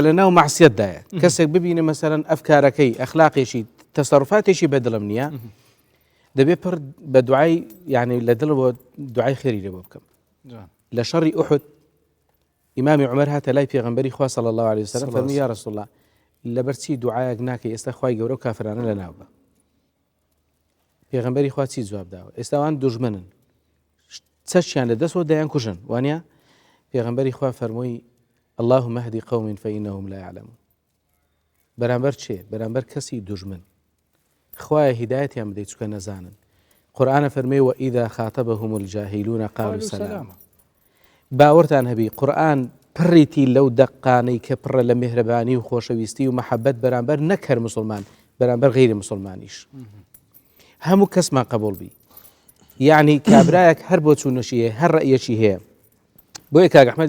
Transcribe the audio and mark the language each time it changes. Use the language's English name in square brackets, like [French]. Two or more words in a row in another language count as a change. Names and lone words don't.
[Central Kurdish] لە ناو مەعسیەتدایە کەسێک ببینە مەسەرەن ئەفکارەکەی ئەخلاقێکی تەسەڕفاتێکی بەدڵم نییە دەبێت پڕ بە دوعای یعنی لە دڵ بۆ دوعای خێری لێ بۆ بکەم لە شەڕی ئوحد ئیمامی عومەر هاتە لای پێغەمبەری خوا [Arabic] صلی الله علیه وسلم [Central Kurdish] فەرمی [Arabic] یا رسول الله [Central Kurdish] لەبەرچی دوعایەک ناکەی ئێستا خوای گەورە و کافرانە لە ناو بە پێغەمبەری خوا چی جواب داوە ئێستاوان دوژمنن چەشیان لە دەستەوە دەیان کوژن وانە پێغەمبەری خوا فەرمووی [Arabic] اللهم اهدی قوم فإنهم لا يعلمون [Central Kurdish] بەرامبەر چێ بەرامبەر کەسی دوژمن خوایە هیدایەتیان بدەیت چکە نەزانن قورئانە فەرمێ [Arabic] وإذا خاطبهم الجاهلون قالوا سلاما [Central Kurdish] باوەڕتان هەبی قورئان پڕێتی لەو دەقانەی کە پڕە لە میهرەبانی و خۆشەویستی و مەحەبەت بەرامبەر نەکەر مسلمان بەرامبەر غیری مسلمانیش هەموو کەسمان قبول بی یعنی کابرایەک هەر بۆ چوونەشی هەیە هەر ڕەیەکی هەیە بۆیە کاگ